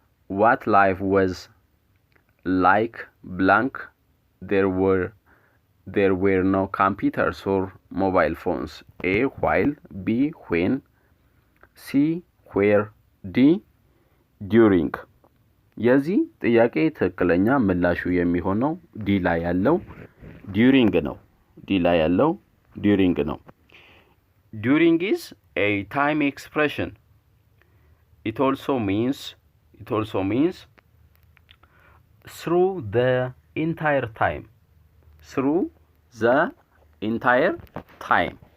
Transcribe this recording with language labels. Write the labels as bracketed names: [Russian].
[English] what life was like blank there were no computers or mobile phones. A while, B when, C where, D during. [Amharic] የዚህ ጥያቄ ትክክለኛ ምላሹ የሚሆነው ዲ ላይ ያለው during ነው። ዲ ላይ ያለው during ነው። [English] During is a time expression. It also means through the entire time. Through the entire time.